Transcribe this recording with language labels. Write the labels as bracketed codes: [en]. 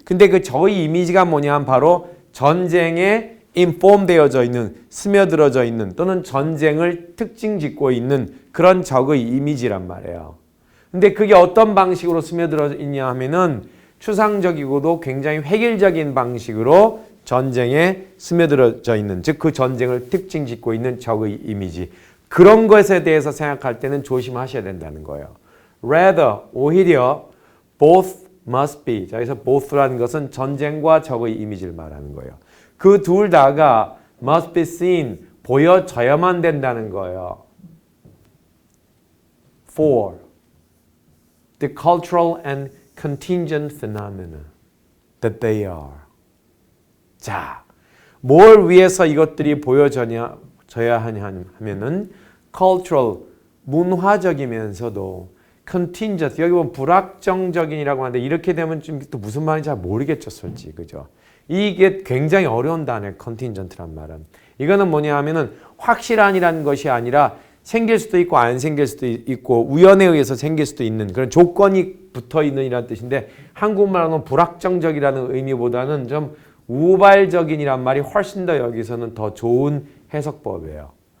[ko] 근데 그 적의 이미지가 뭐냐면 바로 전쟁에 inform 되어져 있는, 스며들어져 있는 또는 전쟁을 특징 짓고 있는 그런 적의 이미지란 말이에요. 근데 그게 어떤 방식으로 스며들어 있냐 하면은 추상적이고도 굉장히 획일적인 방식으로 전쟁에 스며들어져 있는, 즉 그 전쟁을 특징 짓고 있는 적의 이미지. 그런 것에 대해서 생각할 때는 조심하셔야 된다는 거예요. [en] Rather, [ko] 오히려 [en] both must be. [ko] 자, 여기서 both라는 것은 전쟁과 적의 이미지를 말하는 거예요. 그 둘 다가 [en] must be seen, [ko] 보여져야만 된다는 거예요. [en] For the cultural and contingent phenomena that they are. [ko] 자, 뭘 위해서 이것들이 보여져야 하냐면은 cultural, 문화적이면서도 contingent, 여기 보면 불확정적인이라고 하는데 이렇게 되면 좀 또 무슨 말인지 잘 모르겠죠, 솔직히. 그죠? 이게 굉장히 어려운 단어예요. contingent란 말은. 이거는 뭐냐 하면은 확실한이라는 것이 아니라 생길 수도 있고 안 생길 수도 있고 우연에 의해서 생길 수도 있는 그런 조건이 붙어 있는 이라는 뜻인데 한국말로는 불확정적이라는 의미보다는 좀 우발적인이란 말이 훨씬 더 여기서는 더 좋은 해석법이에요.